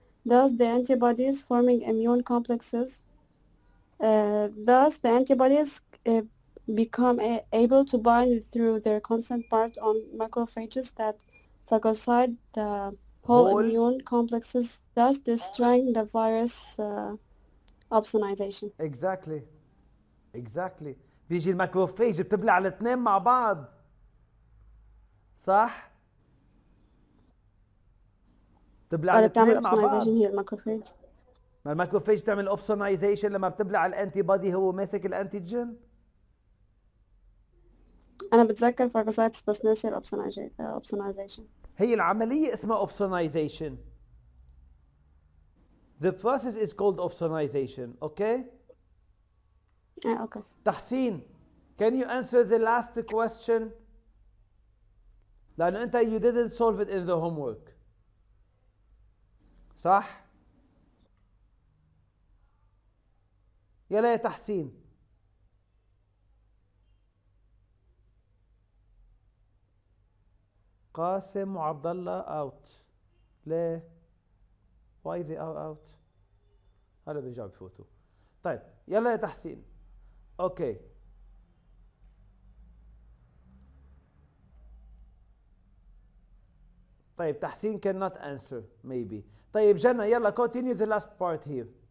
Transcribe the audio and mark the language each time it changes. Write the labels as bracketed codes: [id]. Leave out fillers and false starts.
[en] Thus, the antibodies forming immune complexes. Thus, the antibodies become able to bind through their constant part on macrophages that phagocyte the whole immune complexes, thus destroying the virus opsonization. Exactly. [ar] بيجي الماكروفيج بتبلع الاثنين مع بعض. صح؟ بتبلع الاثنين مع بعض. هي الماكروفيج. ما الماكروفيج بتعمل اوبسونايزيشن لما بتبلع الانتي بودي هو ماسك الانتيجين. أنا بتذكر فاجوسايتس بس ناسي الأوبسونايزيشن. هي العملية اسمها اوبسونايزيشن. [en] The process is called opsonization, okay? Okay. Tahseen, can you answer the last question? [ar] لأنه أنت [en] you didn't solve it in the homework. [ar] صح؟ يلا يا تحسين. قاسم وعبد الله [en] out. [ar] ليه؟ [en] Why they are out؟ [ar] هلا بيرجعوا بفوتوا. طيب يلا يا تحسين. اوكي. طيب تحسين [en] cannot answer maybe. [ar] طيب جنى يلا [en] continue the last part here.